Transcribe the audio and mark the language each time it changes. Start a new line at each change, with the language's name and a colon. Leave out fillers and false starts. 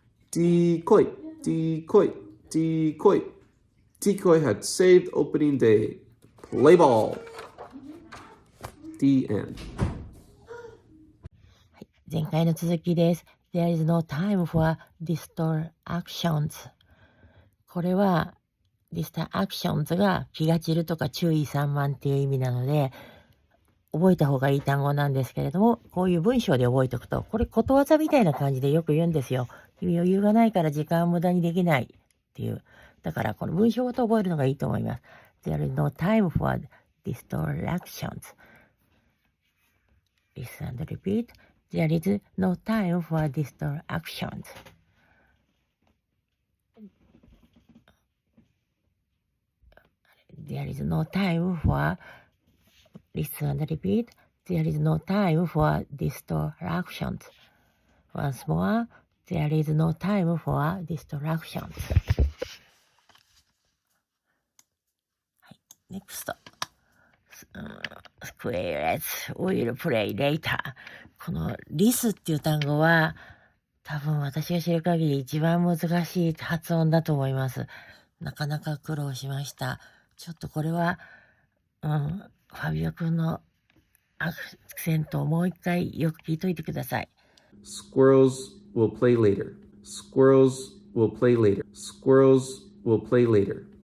English: Decoy, Decoy, Decoy. Decoy had saved opening day. Play ball. The end.
Japanese: 前回の続きです。
English: There is no time for distractions.
Japanese: これは distractions が気が散るとか注意散漫っていう意味なので、覚えた方がいい単語なんですけれども、こういう文章で覚えておくと、これことわざみたいな感じでよく言うんですよ。君余裕がないから時間を無駄にできないっていう。だからこの文章ごと覚えるのがいいと思います。
English: There is no time for distractions. Listen and repeat. There is no time for distractions. There is no time for listen and repeat. There is no time for distractions. Once more, there is no time for distractions. はい、NEXT. Squares will play later.
Japanese: このリスっていう単語は多分私が知る限り一番難しい発音だと思います。なかなか苦労しました。ちょっとこれは、ファビオ君のアクセントをもう一回よく聞いといてください。
English: Squirrels will play later. Squirrels will play later. Squirrels will play later.